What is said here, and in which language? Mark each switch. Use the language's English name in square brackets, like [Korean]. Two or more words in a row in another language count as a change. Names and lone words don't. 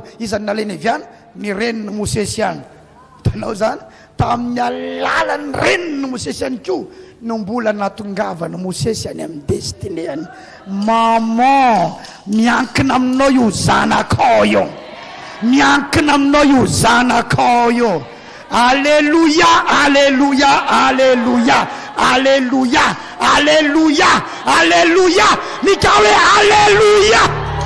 [Malagasy] Izany nalainy aviany ny reniny Mosesy ihany. Tanao zany tamin'ny alalan'ny reniny Mosesy ihany koa no mbola natongavany Mosesy any amin'ny destinéany. Maman, miankina aminao io zanakao io, miankina aminao io zanakao io. Alléluia, alléluia, alléluia, alléluia, alléluia, alléluia. Mikawe alléluia.